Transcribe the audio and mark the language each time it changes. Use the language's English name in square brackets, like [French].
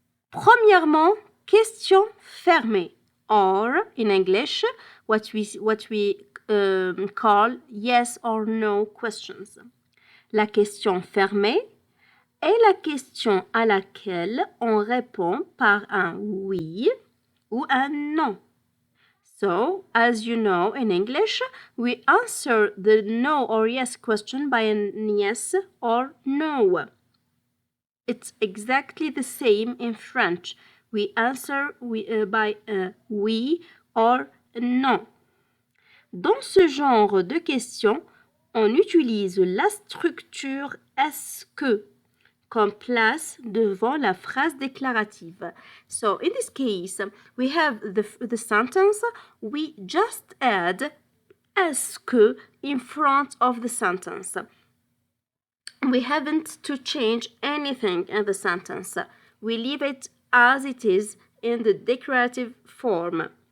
[French] Premièrement, question fermée, [English] or in English, what we call yes or no questions. [French] La question fermée est la question à laquelle on répond par un oui ou un non. [English] So, as you know in English, we answer the no or yes question by a yes or no. It's exactly the same in French. We answer by a oui or a non. [French] Dans ce genre de questions, on utilise la structure est-ce que comme place devant la phrase déclarative. [English] So in this case, we have the sentence, we just add est-ce que in front of the sentence. We haven't to change anything in the sentence. We leave it as it is in the declarative form.